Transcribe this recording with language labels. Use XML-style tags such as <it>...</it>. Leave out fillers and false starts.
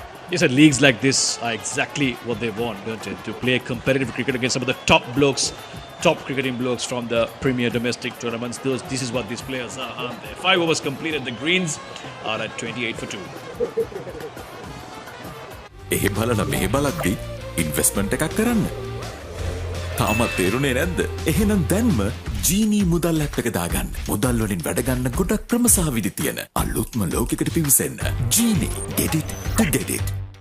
<en>Yes, and leagues like this are exactly what they want, don't they? To play competitive cricket against some of the top cricketing blokes from the premier domestic tournaments. This is what these players are, aren't they? 5 overs completed. The Greens are at 28 for 2.</en> <si>එහෙ බලන මෙහෙ බලද්දි investment එකක් කරන්න. තාමත් තේරුනේ නැද්ද? එහෙනම් දැන්ම ජීනී මුදල් ඇප් එක දාගන්න. මුදල් වලින් වැඩ ගන්න ගොඩක් ක්‍රම සහ විදි තියෙන අලුත්ම ලෝකයකට පිවිසෙන්න.</si> <en>Genie, get it to get it.</en>